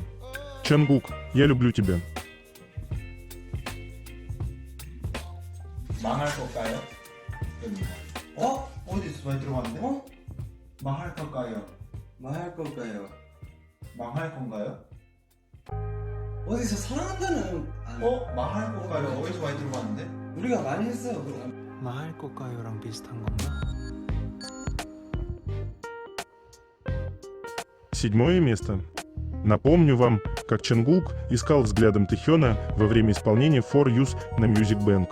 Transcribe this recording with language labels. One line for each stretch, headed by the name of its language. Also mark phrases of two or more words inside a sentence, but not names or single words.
Russian: Чангук, я люблю тебя.
Korean: 망할 걸까요? 어디서 많이 들어봤는데? 망할 걸까요? 망할 걸까요? 망할 건가요? 어디서 사랑한다는 망할 걸까요? 어디서 많이 들어봤는데? 우리가 많이 했어요. 그럼. 망할 걸까요랑 비슷한 건가?
Russian: Седьмое место. Напомню вам, как Чангук искал взглядом Тэхёна во время исполнения For Youth на Music Bank.